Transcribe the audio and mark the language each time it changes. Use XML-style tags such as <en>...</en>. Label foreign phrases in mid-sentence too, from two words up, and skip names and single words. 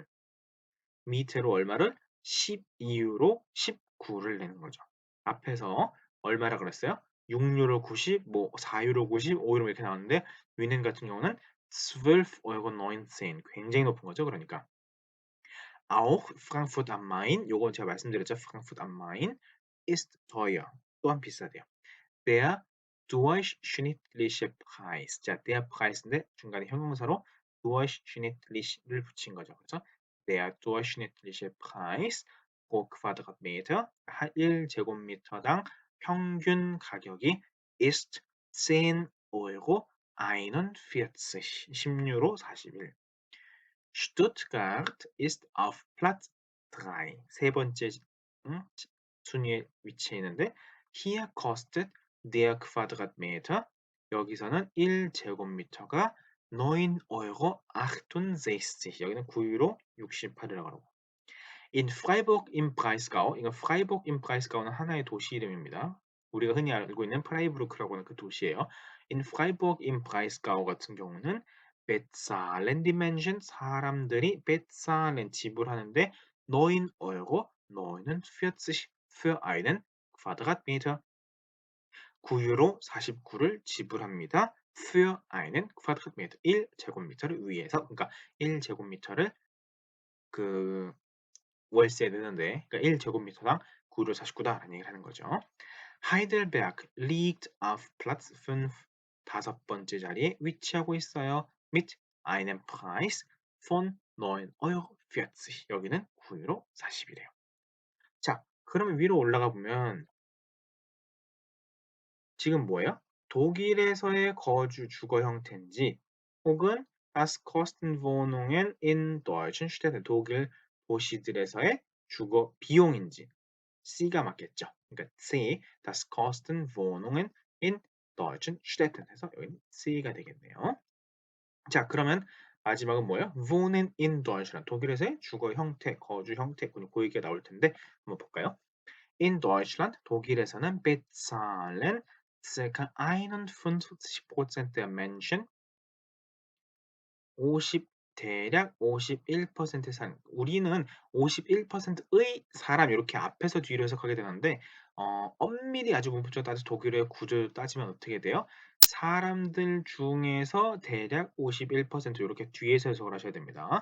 <ko>미터로 얼마를? 12유로 19를 내는 거죠. 앞에서 얼마라 그랬어요? 6유로 90, 뭐 4유로 90, 5유로 이렇게 나왔는데 위넨 같은 경우는 12 Euro 19 굉장히 높은 거죠. 그러니까 auch Frankfurt am Main 요건 제가 말씀드렸죠.</ko> <de>Frankfurt am Main ist teuer</de> <ko>또한 비싸대요.</ko> <de>der durchschnittliche Preis.</de> <ko>자,</ko> <de>der Preis</de> <ko>인데 중간에 형용사로 durchschnittlich를 붙인 거죠.</ko> <de>그래서 der durchschnittliche Preis pro Quadratmeter</de> <ko>1제곱미터당 평균 가격이</ko> <de>ist 10 Euro 41, 10유로 41. Stuttgart ist auf Platz 3.</de> <ko>세 번째 순위에 위치해 있는데</ko> <de>hier kostet der Quadratmeter</de> <ko>여기서는 1제곱미터가 9 Euro 68 여기는 9유로 68이라고 하고 in Freiburg im Breisgau 이거 Freiburg im Breisgau는 하나의 도시 이름입니다. 우리가 흔히 알고 있는 프라이부르크라고 하는 그 도시예요.</ko> <de>in Freiburg im Breisgau</de> <ko>같은 경우는</ko> <de>bezahlen die Menschen 사람들이 bezahlen 지불하는데 9 Euro 49 für einen Quadratmeter</de> <ko>9유로 49를 지불합니다.</ko> <de>für einen Quadratmeter</de> <ko>1제곱미터를 위해서 그러니까 1제곱미터를 그 월세 내는데 그러니까 1제곱미터당 9유로 49다라는 얘기를 하는 거죠.</ko> <de>Heidelberg liegt auf Platz 5</de> <ko>다섯 번째 자리에 위치하고 있어요.</ko> <de>mit einem Preis von 9 Euro 40</de> <ko>여기는 9유로 40이래요. 자, 그러면 위로 올라가 보면 지금 뭐예요? 독일에서의 거주 주거 형태인지 혹은</ko> <de>das Kostenwohnungen in deutschen Städten</de> <ko>독일 도시들에서의 주거 비용인지 C가 맞겠죠. 그러니까 C,</ko> <de>das Kostenwohnungen in deutschen Städten</de> <ko>해서 여기는 C가 되겠네요. 자, 그러면 마지막은 뭐예요?</ko> <de>Wohnen in Deutschland</de> <ko>독일에서의 주거 형태, 거주 형태 그 얘기가 나올 텐데 한번 볼까요?</ko> <de>In Deutschland,</de> <ko>독일에서는</ko> <de>bezahlen circa 51% der Menschen</de> <ko>50 대략 51%의 사람 우리는 51%의 사람 이렇게 앞에서 뒤로 해석하게 되는데 엄밀히 아주 문법적으로 따져서 독일어의 구조를 따지면 어떻게 돼요? 사람들 중에서 대략 51% 이렇게 뒤에서 해석을 하셔야 됩니다.</ko>